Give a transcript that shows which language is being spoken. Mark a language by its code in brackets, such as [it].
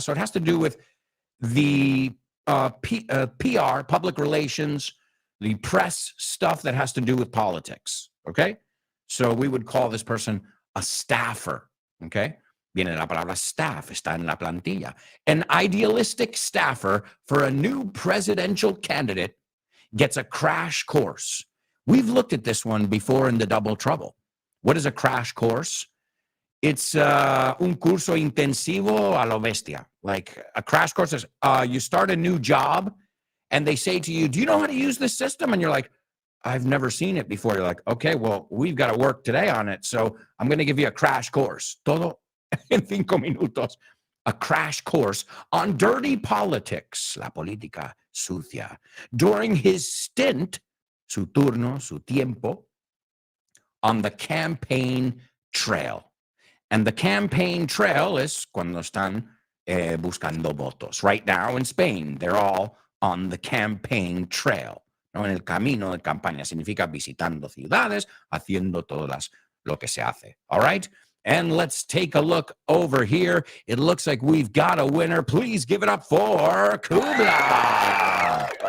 [en] So it has to do with the PR, public relations, the press stuff that has to do with politics, okay? So we would call this person a staffer, okay? [es] Viene de la palabra staff, está en la plantilla. [en] An idealistic staffer for a new presidential candidate gets a crash course. We've looked at this one before in the Double Trouble. What is a crash course? It's [es] un curso intensivo a lo bestia. [en] Like a crash course is you start a new job and they say to you, do you know how to use this system? And you're like, I've never seen it before. You're like, okay, well, we've got to work today on it. So I'm going to give you a crash course. [es] Todo en 5 minutos. [en] A crash course on dirty politics, [es] la política sucia, [en] during his stint, [es] su turno, su tiempo, [en] on the campaign trail. And the campaign trail is [es] cuando están buscando votos. [en] Right now in Spain, they're all on the campaign trail. [es] No, en el camino de campaña significa visitando ciudades, haciendo todas lo que se hace. [en] All right? And let's take a look over here. It looks like we've got a winner. Please give it up for Kubla.